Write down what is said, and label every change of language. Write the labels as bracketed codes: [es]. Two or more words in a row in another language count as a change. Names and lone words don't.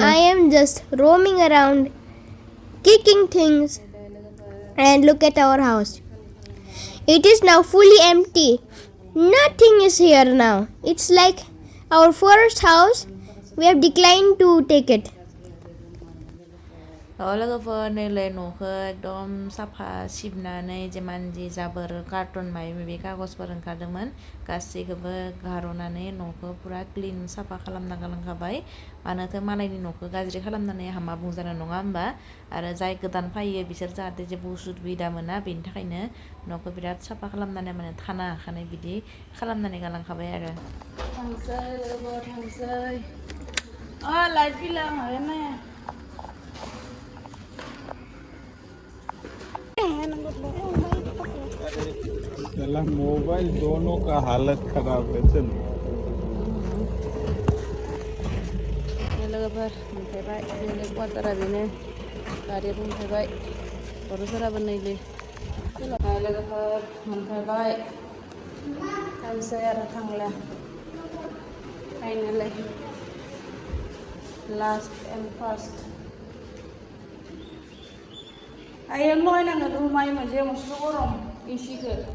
[en] I am just roaming around, kicking things. And look at our house. It is now fully empty. Nothing is here now. It's like our first house. We have declined to take it. [brx] लोगोफोर नैलाय न'खौ एकदम साफा सिबनानै जेमानजि जाबोर कार्टन माबा माबि कागजफोर ओंखारदोंमोन गासैखौबो गार'नानै न'खौ पुरा क्लिन साफा खालामना गालांखाबाय मानोथो मालायनि न'खौ गाज्रि खालामनानै हामा बुंजानो नङा होमबा आरो जाय गोदान फैयो बिसोर जाहाथे जेबो उसुबिदा मोना बेनि थाखायनो न'खौ बिराद साफा खालामनानै माने थानो हाखानाय बिदि खालामनानै गालांखाबाय आरो थांसै लोगोफोर थांसै लाइट बिला माबाया [hi] साला मोबाइल दोनों का हालत खराब है चल [brx] लोगोफोर मोनफैबाय जोंनि क्वार्टारा बेनो गारियाबो मोनफैबाय गथ'फोराबो नैलै लोगोफोर मोनफैबाय थांसै आरो थांला [en] finally last and first [brx] आयो लयनाङो रुमाय मोनसे मस्थ' गरम एसिखौ